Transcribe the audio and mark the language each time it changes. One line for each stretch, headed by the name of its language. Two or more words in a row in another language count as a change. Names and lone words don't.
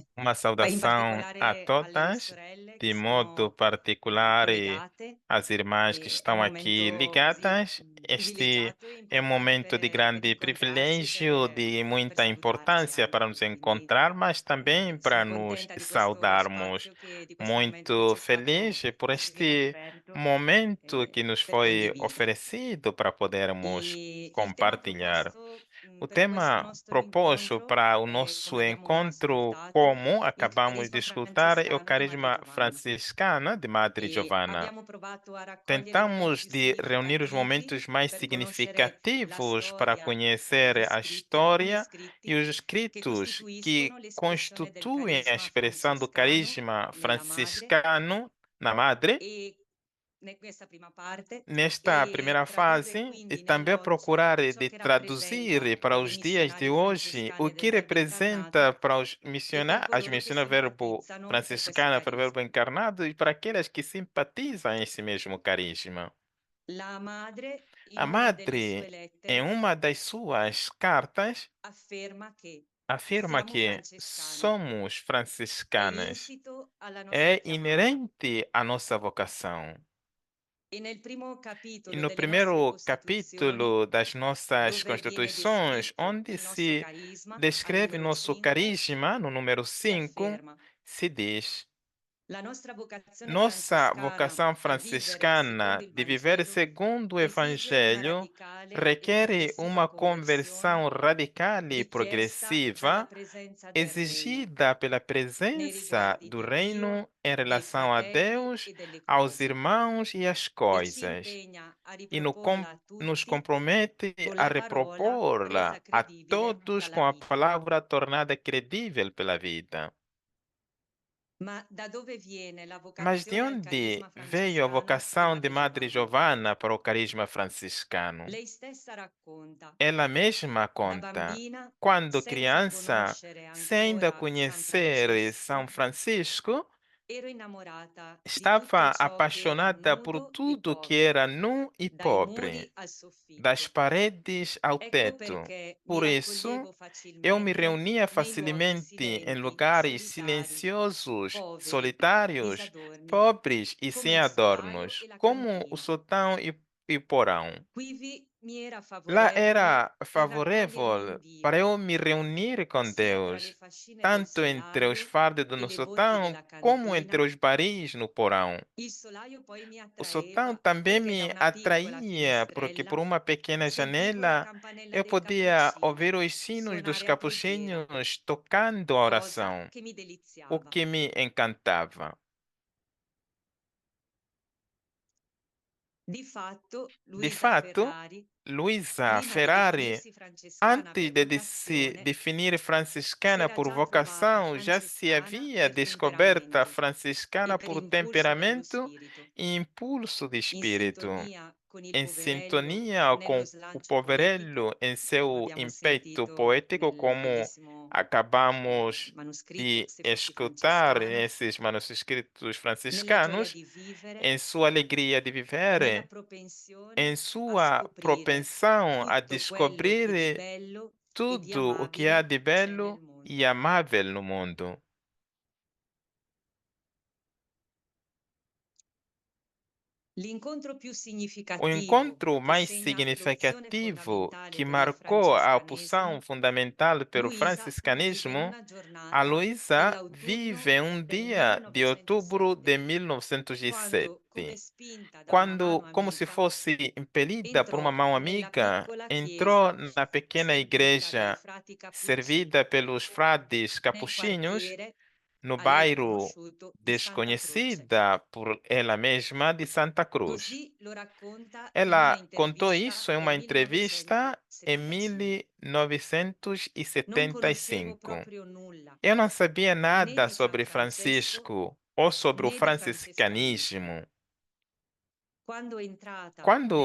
Portuguese: Uma
Italian: in
Portuguese: saudação a
Italian: particolare alle mie
Portuguese: todas,
Italian: sorelle
Portuguese: de
Italian: che
Portuguese: modo
Italian: sono
Portuguese: particular
Italian: collegate.
Portuguese: às irmãs que
Italian: È un
Portuguese: estão aqui
Italian: momento così
Portuguese: ligadas. Este
Italian: privilegiato e
Portuguese: é um momento de
Italian: importante per
Portuguese: grande
Italian: incontrarci,
Portuguese: privilégio, de
Italian: per
Portuguese: muita
Italian: salutarci
Portuguese: importância para nos
Italian: anche. Quindi
Portuguese: encontrar, mas também para
Italian: sono
Portuguese: nos
Italian: contenta di questo
Portuguese: saudarmos.
Italian: spazio di questo momento che
Portuguese: Muito
Italian: ci è stato
Portuguese: feliz por
Italian: così ben
Portuguese: este
Italian: offerto
Portuguese: momento que nos
Italian: per
Portuguese: foi
Italian: condividere.
Portuguese: oferecido para podermos
Italian: Il tema
Portuguese: compartilhar.
Italian: proposto
Portuguese: O
Italian: per questo
Portuguese: tema
Italian: nostro
Portuguese: proposto
Italian: incontro,
Portuguese: para o
Italian: come
Portuguese: nosso
Italian: abbiamo
Portuguese: encontro,
Italian: ascoltato,
Portuguese: como
Italian: il
Portuguese: acabamos de
Italian: carisma
Portuguese: escutar, é o
Italian: francescano di Madre
Portuguese: carisma
Italian: Giovanna.
Portuguese: franciscana de Madre
Italian: E
Portuguese: Giovanna.
Italian: abbiamo provato a raccogliere i momenti
Portuguese: Tentamos
Italian: più
Portuguese: de reunir os
Italian: significativi
Portuguese: momentos mais
Italian: per conoscere la
Portuguese: significativos para
Italian: storia e
Portuguese: conhecer
Italian: gli
Portuguese: a
Italian: scritti, alcuni
Portuguese: história e
Italian: scritti
Portuguese: os
Italian: che
Portuguese: escritos que
Italian: costituiscono l'espressione del
Portuguese: constituem a
Italian: carisma
Portuguese: expressão do
Italian: francescano
Portuguese: carisma
Italian: nella madre
Portuguese: franciscano na Madre.
Italian: e in questa prima parte
Portuguese: Nesta
Italian: e
Portuguese: primeira
Italian: tradurre
Portuguese: fase, e
Italian: quindi
Portuguese: também
Italian: nell'oggi
Portuguese: procurar
Italian: ciò
Portuguese: de
Italian: che
Portuguese: traduzir
Italian: rappresenta
Portuguese: para
Italian: le
Portuguese: os dias de
Italian: missionarie
Portuguese: hoje o
Italian: francescane del
Portuguese: que
Italian: Verbo
Portuguese: representa
Italian: incarnato
Portuguese: para os
Italian: e per
Portuguese: as
Italian: coloro che
Portuguese: missionárias verbo
Italian: simpatizzano per questo
Portuguese: franciscana para o verbo
Italian: carisma.
Portuguese: encarnado e para aquelas que simpatizam esse mesmo carisma.
Italian: La madre,
Portuguese: A
Italian: in una delle sue
Portuguese: Madre, em
Italian: lettere,
Portuguese: uma das suas cartas,
Italian: afferma che
Portuguese: afirma
Italian: siamo
Portuguese: que
Italian: francescani,
Portuguese: somos
Italian: è
Portuguese: franciscanas.
Italian: insito alla nostra
Portuguese: É
Italian: chiamata.
Portuguese: inerente à nossa vocação.
Italian: E nel primo
Portuguese: E
Italian: capitolo
Portuguese: no
Italian: delle nostre
Portuguese: primeiro
Italian: Costituzioni,
Portuguese: capítulo das nossas
Italian: dove viene
Portuguese: constituições,
Italian: descritto
Portuguese: onde
Italian: il nostro
Portuguese: se
Italian: carisma, al
Portuguese: descreve
Italian: numero
Portuguese: nosso
Italian: 5,
Portuguese: carisma, no número
Italian: si
Portuguese: 5,
Italian: afferma:
Portuguese: se diz:
Italian: la nostra vocazione
Portuguese: nossa
Italian: francescana
Portuguese: vocação
Italian: a vivere secondo
Portuguese: franciscana
Italian: il
Portuguese: de viver
Italian: Vangelo
Portuguese: segundo o
Italian: esige una
Portuguese: Evangelho
Italian: radicale e
Portuguese: requer
Italian: progressiva
Portuguese: uma
Italian: conversione
Portuguese: conversão radical e
Italian: richiesta dalla
Portuguese: progressiva,
Italian: presenza del Regno
Portuguese: exigida pela
Italian: nei
Portuguese: presença
Italian: riguardi
Portuguese: do
Italian: di
Portuguese: reino
Italian: Dio,
Portuguese: em
Italian: dei
Portuguese: relação a
Italian: fratelli
Portuguese: Deus,
Italian: e delle
Portuguese: aos
Italian: cose,
Portuguese: irmãos e às
Italian: e ci
Portuguese: coisas,
Italian: impegna a
Portuguese: e
Italian: riproporla a
Portuguese: nos
Italian: tutti
Portuguese: compromete
Italian: con
Portuguese: a
Italian: la parola
Portuguese: repropor-la
Italian: resa
Portuguese: a
Italian: credibile
Portuguese: todos
Italian: dalla
Portuguese: com a
Italian: vita.
Portuguese: palavra tornada credível pela vida.
Italian: Ma da dove viene la
Portuguese: Mas de
Italian: vocazione al
Portuguese: onde
Italian: carisma
Portuguese: veio a
Italian: francescano di
Portuguese: vocação de
Italian: Madre
Portuguese: Madre
Italian: Giovanna?
Portuguese: Giovanna para o carisma franciscano?
Italian: Lei stessa racconta:
Portuguese: Ela mesma
Italian: da
Portuguese: conta,
Italian: bambina,
Portuguese: quando
Italian: senza
Portuguese: criança,
Italian: conoscere
Portuguese: sem ainda
Italian: ancora San
Portuguese: conhecer São
Italian: Francesco,
Portuguese: Francisco,
Italian: ero innamorata di tutto
Portuguese: estava
Italian: ciò che era
Portuguese: apaixonada por
Italian: nudo e
Portuguese: tudo que
Italian: povero,
Portuguese: era nu e
Italian: dai muri
Portuguese: pobre,
Italian: al
Portuguese: das
Italian: soffitto.
Portuguese: paredes ao
Italian: Ecco
Portuguese: teto.
Italian: perché mi
Portuguese: Por isso,
Italian: raccoglievo
Portuguese: eu me
Italian: facilmente
Portuguese: reunia
Italian: nei luoghi
Portuguese: facilmente em
Italian: silenti,
Portuguese: lugares
Italian: solitari,
Portuguese: silenciosos,
Italian: poveri,
Portuguese: solitários,
Italian: disadorni,
Portuguese: pobres e
Italian: come
Portuguese: sem
Italian: il solaio
Portuguese: adornos,
Italian: e la
Portuguese: como o
Italian: cantina.
Portuguese: sotão e o porão.
Italian: Quivi mi era
Portuguese: Lá
Italian: favorevole
Portuguese: era
Italian: il raccogliermi in
Portuguese: favorável para
Italian: Dio,
Portuguese: eu me reunir com
Italian: sia tra le
Portuguese: Deus,
Italian: fascine del
Portuguese: tanto entre os
Italian: solaio
Portuguese: fardos do
Italian: e
Portuguese: no
Italian: le botti
Portuguese: sotão,
Italian: della
Portuguese: como entre
Italian: cantina.
Portuguese: os baris no porão.
Italian: Il solaio poi mi
Portuguese: O sotão
Italian: attraeva
Portuguese: também
Italian: perché da
Portuguese: me
Italian: una piccola
Portuguese: atraía, porque
Italian: finestrella
Portuguese: por uma pequena
Italian: sentivo la
Portuguese: janela
Italian: campanella
Portuguese: eu
Italian: dei
Portuguese: podia ouvir
Italian: cappuccini
Portuguese: os sinos dos
Italian: suonare a preghiera,
Portuguese: capuchinhos tocando a
Italian: cosa
Portuguese: oração,
Italian: che mi
Portuguese: o
Italian: deliziava.
Portuguese: que me encantava.
Italian: Di fatto,
Portuguese: De
Italian: Luisa
Portuguese: fato,
Italian: Ferrari,
Portuguese: Luisa
Italian: prima di
Portuguese: Ferrari,
Italian: definirsi francescana
Portuguese: antes
Italian: per
Portuguese: de se
Italian: vocazione,
Portuguese: definir
Italian: si
Portuguese: franciscana
Italian: era
Portuguese: por
Italian: già trovata
Portuguese: vocação, já se
Italian: francescana
Portuguese: havia
Italian: per
Portuguese: descoberta
Italian: temperamento e
Portuguese: franciscana
Italian: per
Portuguese: por
Italian: impulso dello
Portuguese: temperamento
Italian: spirito,
Portuguese: e impulso de
Italian: in
Portuguese: espírito,
Italian: sintonia con il
Portuguese: em
Italian: poverello
Portuguese: sintonia
Italian: nello
Portuguese: com o
Italian: slancio poetico,
Portuguese: poverello em
Italian: come
Portuguese: seu
Italian: abbiamo
Portuguese: impeto
Italian: sentito
Portuguese: poético,
Italian: nel
Portuguese: como
Italian: bellissimo
Portuguese: acabamos
Italian: manoscritto
Portuguese: de
Italian: Se fossi
Portuguese: escutar
Italian: francescana,
Portuguese: nesses manuscritos
Italian: nella gioia
Portuguese: franciscanos,
Italian: di vivere,
Portuguese: em sua alegria de
Italian: nella
Portuguese: viver,
Italian: propensione
Portuguese: em
Italian: a
Portuguese: sua
Italian: scoprire
Portuguese: propensão a
Italian: tutto quello che di
Portuguese: descobrir
Italian: bello e di
Portuguese: tudo o que há
Italian: amabile
Portuguese: de
Italian: c'è nel
Portuguese: belo e
Italian: mondo.
Portuguese: amável no mundo.
Italian: L'incontro più
Portuguese: O
Italian: significativo
Portuguese: encontro
Italian: che
Portuguese: mais
Italian: segna l'opzione
Portuguese: significativo
Italian: fondamentale
Portuguese: que
Italian: per il
Portuguese: marcou a opção
Italian: francescanesimo,
Portuguese: fundamental pelo
Italian: Luisa vive
Portuguese: franciscanismo,
Italian: una
Portuguese: a
Italian: giornata
Portuguese: Luísa
Italian: dell'autunno
Portuguese: vive um
Italian: del
Portuguese: dia de outubro de
Italian: 1907, quando,
Portuguese: come
Italian: 1907,
Portuguese: spinta da una
Italian: quando,
Portuguese: mano
Italian: como se
Portuguese: amica,
Italian: fosse impelida por uma
Portuguese: entrò
Italian: mão
Portuguese: nella
Italian: amiga,
Portuguese: piccola
Italian: entrou
Portuguese: chiesa
Italian: na pequena
Portuguese: servita dai
Italian: igreja
Portuguese: frati cappuccini
Italian: servida pelos frades
Portuguese: nel
Italian: capuchinhos
Portuguese: quartiere
Italian: no
Portuguese: a lei
Italian: bairro
Portuguese: conosciuto di Santa Croce.
Italian: desconhecida por ela mesma de Santa Cruz.
Portuguese: Così lo racconta in una
Italian: Ela contou
Portuguese: intervista
Italian: isso em uma
Portuguese: del
Italian: entrevista em
Portuguese: 1975. Non conoscevo
Italian: 1975.
Portuguese: proprio nulla
Italian: Eu não sabia
Portuguese: né
Italian: nada
Portuguese: di San
Italian: sobre
Portuguese: Francesco
Italian: Francisco ou sobre o
Portuguese: né di franciscanesimo. franciscanismo.
Italian: Quando entrata
Portuguese: Quando